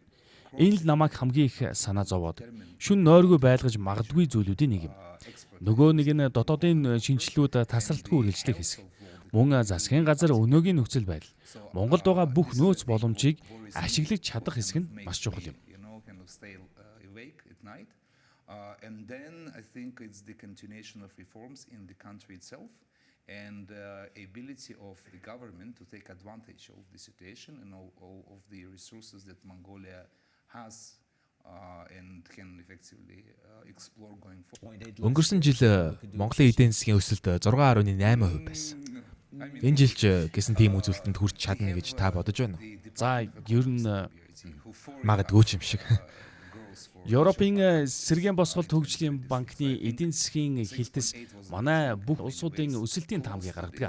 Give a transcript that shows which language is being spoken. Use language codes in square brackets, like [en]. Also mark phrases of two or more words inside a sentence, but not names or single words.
[mn] Энэ л намайг хамгийн их санаа зовоод шүн нойргүй байлгаж магадгүй зүйлүүдийн нэг юм. Нөгөө нэг нь дотоодын шинжилгүүд тасралтгүй үргэлжлэх хэсэг. Мөн засгийн газар өнөөгийн нөхцөл байдал Монголд байгаа бүх нөөц боломжийг ашиглаж чадах хэсэг нь маш чухал юм. [en] And then I think it's the continuation of reforms in the country itself and ability of the government to take advantage of the situation and all of the resources that Mongolia has and can effectively explore going forward. [mn] Өнгөрсөн жил Монголын эдийн засгийн өсөлт 6.8% байсан. Энэ жил ч гэсэн тийм үзүүлэлтэнд хүрч чадна гэж та бодож байна уу? За ер нь Магадгүй ч юм шиг. Европын сэргээн босголт хөгжлийн банкны эдийн засгийн хилтэс манай бүх улсуудын өсөлтийн таамгийг гаргадаг.